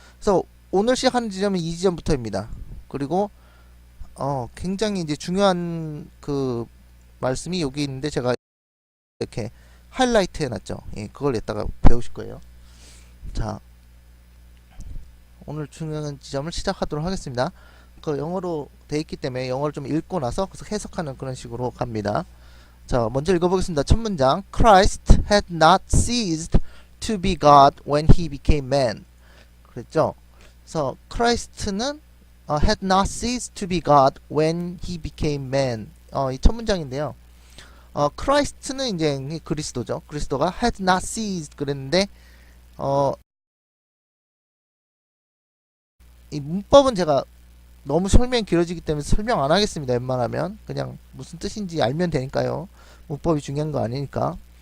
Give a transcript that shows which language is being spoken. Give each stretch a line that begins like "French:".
Korean: 그래서 오늘 시작하는 지점은 이 지점부터입니다. 그리고 굉장히 이제 중요한 그 말씀이 여기 있는데 제가 이렇게 하이라이트 해놨죠. 그걸 이따가 배우실 거예요. 자, 오늘 중요한 지점을 시작하도록 하겠습니다. 그 영어로 돼 있기 때문에 영어를 좀 읽고 나서 계속 해석하는 그런 식으로 갑니다. 자, 먼저 읽어보겠습니다. 첫 문장.
English: Christ had not ceased to be God when he became man.
Korean: 그랬죠? 그래서
English: Christ는 had not ceased to be God when he became man.
Korean: 이 첫 문장인데요. Christ는 이제 그리스도죠. 그리스도가
English: had not ceased
Korean: 그랬는데 이 문법은 제가 너무 설명이 길어지기 때문에 설명 안 하겠습니다. 웬만하면 그냥 무슨 뜻인지 알면 되니까요. 문법이 중요한 거 아니니까.